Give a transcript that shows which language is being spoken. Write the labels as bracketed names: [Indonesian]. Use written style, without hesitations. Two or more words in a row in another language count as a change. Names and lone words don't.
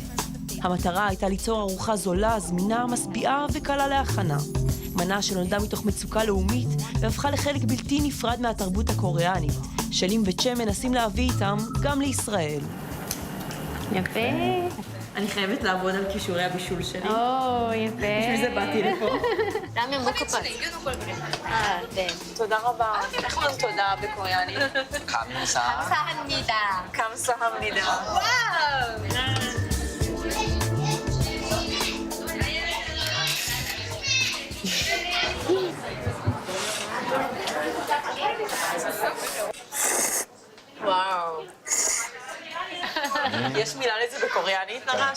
[Hebrew] המטרה הייתה ליצור ארוחה זולה, זמינה, משביעה וקלה להכנה. מנה שנולדה מתוך מצוקה לאומית והפכה לחלק בלתי נפרד מהתרבות הקוריאנית, שלין וצ'ה מנסים להביא איתם גם לישראל. יפה. אני חייבת לעבוד על כישורי הבישול שלי. יפה. בשביל זה באתי לפה. [Korean] 라면 먹고 네. [Hebrew] תודה רבה. איך אומרים תודה בקוריאנית? [Korean] 감사. 감사합니다. 감사합니다. [Hebrew] וואו. יש מילה לזה בקוריאנית נרש?